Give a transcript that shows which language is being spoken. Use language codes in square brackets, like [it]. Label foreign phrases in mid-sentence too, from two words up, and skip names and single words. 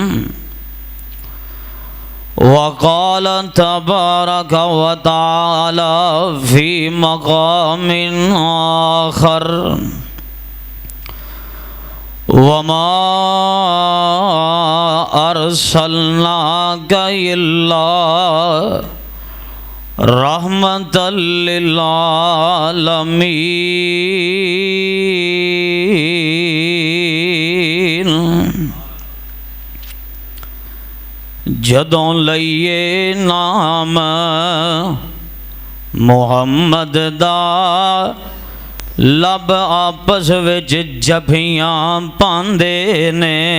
[ar] وقال تبارك و تعالى في مقام آخر وما أرسلناك إلا رحمة للعالمين. [pa] ਜਦੋਂ ਲਈਏ ਨਾਮ ਮੁਹੰਮਦ ਦਾ ਲਬ ਆਪਸ ਵਿੱਚ ਜੱਫੀਆਂ ਪਾਂਦੇ ਨੇ।